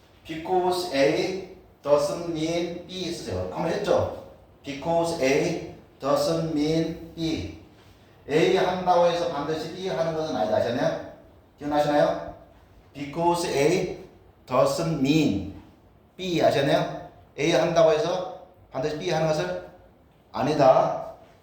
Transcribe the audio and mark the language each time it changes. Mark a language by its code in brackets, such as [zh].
[en] Because A doesn't mean B [ko] 쓰세요. 한번 했죠? [en] Because A doesn't mean B. [ko] A 한다고 해서 반드시 B 하는 것은 아니다. 아시나요? 기억나시나요? [en] Because A doesn't mean B [ko] 아시나요? A 한다고 해서 반드시 B 하는 것을 아니다.